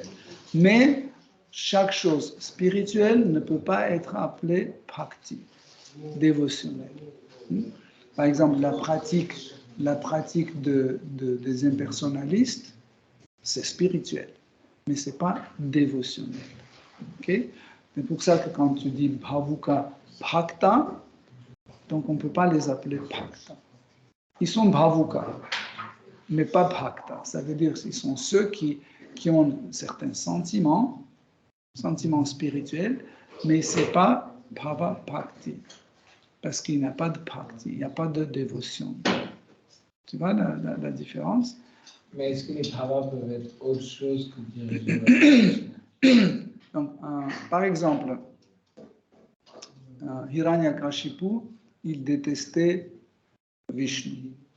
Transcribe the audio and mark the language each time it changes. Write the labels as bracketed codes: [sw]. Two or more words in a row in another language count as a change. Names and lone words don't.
[fr] Mais chaque chose spirituelle ne peut pas être appelée bhakti, dévotionnelle. Par exemple, la pratique des impersonnalistes, c'est spirituel, mais ce n'est pas dévotionnel. Okay? C'est pour ça que quand tu dis [sa] भावुक भक्त, [fr] donc on ne peut pas les appeler bhakta. Ils sont bhavuka, mais pas bhakta. Ça veut dire qu'ils sont ceux qui ont certains sentiments spirituels, mais ce n'est pas [sa] भाव भक्ति. [fr] Parce qu'il n'y a pas de bhakti, il n'y a pas de dévotion. Tu vois la différence? Mais est-ce que les bhavas peuvent être autre chose que dirigés? Donc, par exemple, Hiranyakashipu, il détestait Vishnu.